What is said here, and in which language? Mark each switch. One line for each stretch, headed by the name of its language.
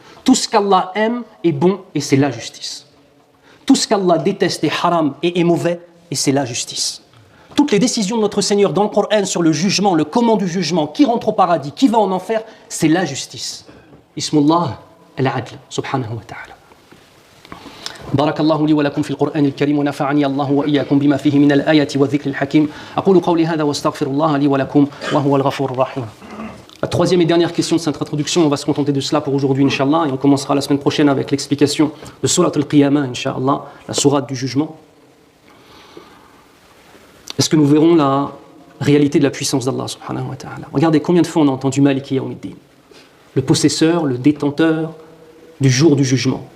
French: Tout ce qu'Allah aime est bon et c'est la justice. Tout ce qu'Allah déteste est haram et est mauvais et c'est la justice. Toutes les décisions de notre Seigneur dans le Coran sur le jugement, le comment du jugement, qui rentre au paradis, qui va en enfer, c'est la justice.
Arabic: Ismullah al-Adl, subhanahu wa ta'ala. بارك الله لي ولكم في القرآن الكريم ونفعني الله وإياكم بما فيه من الآيات والذكر الحكيم أقول قولي هذا واستغفر الله لي ولكم وهو الغفور الرحيم.
French: La troisième et dernière question de cette introduction, on va se contenter de cela pour aujourd'hui, Inch'Allah, et on commencera la semaine prochaine avec l'explication de Surat al-Qiyamah, Inch'Allah, la sourate du jugement. Est-ce que nous verrons la réalité de la puissance d'Allah subhanahu wa ta'ala? Regardez combien de fois on a entendu
Arabic: Maliki Yawmiddin,
French: le possesseur, le détenteur du jour du jugement.